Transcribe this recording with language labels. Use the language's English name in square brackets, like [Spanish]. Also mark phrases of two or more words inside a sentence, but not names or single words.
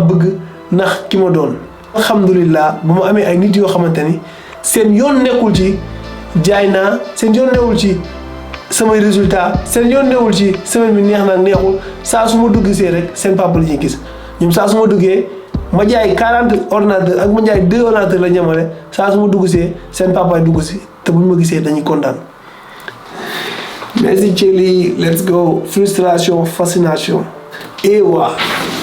[Wolof] bëgg ndax ki ma doon alhamdulilah bu ma amee ay nit yoo xamante ni seen yoon nekkul ci jaay naa seen yoon newul ci samay résultat seen yoon newul ci semaine bi neex na neexul saa su ma dugg see rek seen papa la ñuy gis ñoom saa su ma duggee ma jaay 40 ordinateur ak ma jaay 2 ordinateur la ñamale saa su ma dugg see seen papa dugg si te bu ñu ma gisee dañuy kontaan. [French] Merci Thiely, [English] let's go. Frustration, fascination. [French] Et voilà.